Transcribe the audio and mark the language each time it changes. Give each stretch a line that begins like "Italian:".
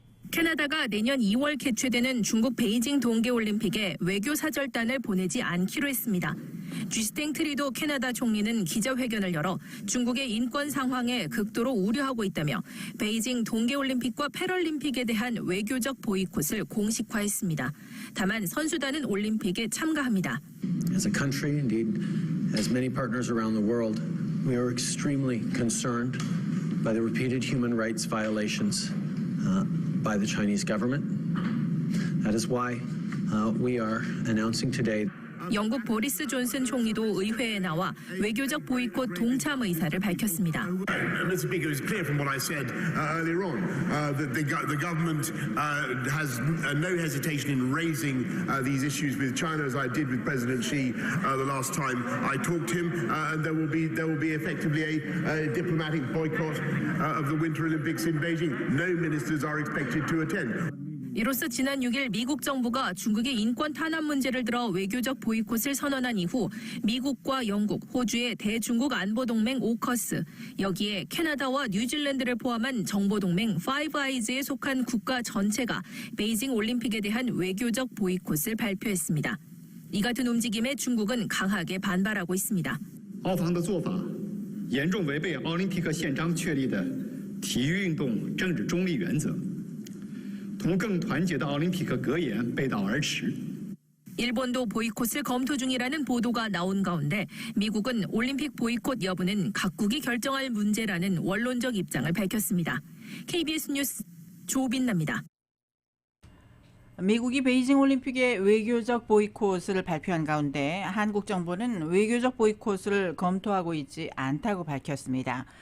Korean: 캐나다가 내년 2월 개최되는 중국 베이징 동계올림픽에 외교사절단을 보내지 않기로 했습니다. 쥐스탱 트리도 캐나다 총리는 기자회견을 열어 중국의 인권 상황에 극도로 우려하고 있다며 베이징 동계올림픽과 패럴림픽에 대한 외교적 보이콧을 공식화했습니다. 다만 선수단은 올림픽에 참가합니다.
English: As a country, indeed, as many partners around the world, we are extremely concerned by the repeated human rights violations by the Chinese government. That is why we are announcing today.
Korean: 영국 보리스 존슨 총리도 의회에 나와 외교적 보이콧 동참 의사를 밝혔습니다.
English: Mr. Speaker, it's clear from what I said earlier on that the government has no hesitation in raising these issues with China, as I did with President Xi the last time I talked to him, and there will be effectively a diplomatic boycott of the Winter Olympics in Beijing. No ministers are expected to attend.
Korean: 이로써 지난 6일 미국 정부가 중국의 인권 탄압 문제를 들어 외교적 보이콧을 선언한 이후 미국과 영국, 호주의 대중국 안보동맹 오커스, 여기에 캐나다와 뉴질랜드를 포함한 정보동맹 파이브 아이즈에 속한 국가 전체가 베이징 올림픽에 대한 외교적 보이콧을 발표했습니다. 이 같은 움직임에 중국은 강하게 반발하고 있습니다.
Chinese: 澳方的做法严重违背奥林匹克宪章确立的体育运动政治中立原则，同更团结的奥林匹克格言背道而驰。
Korean: 일본도 보이콧을 검토 중이라는 보도가 나온 가운데 미국은 올림픽 보이콧 여부는 각국이 결정할 문제라는 원론적 입장을 밝혔습니다. KBS 뉴스 조빈나입니다. 미국이 베이징 올림픽의 외교적 보이콧을 발표한 가운데 한국 정부는 외교적 보이콧을 검토하고 있지 않다고 밝혔습니다.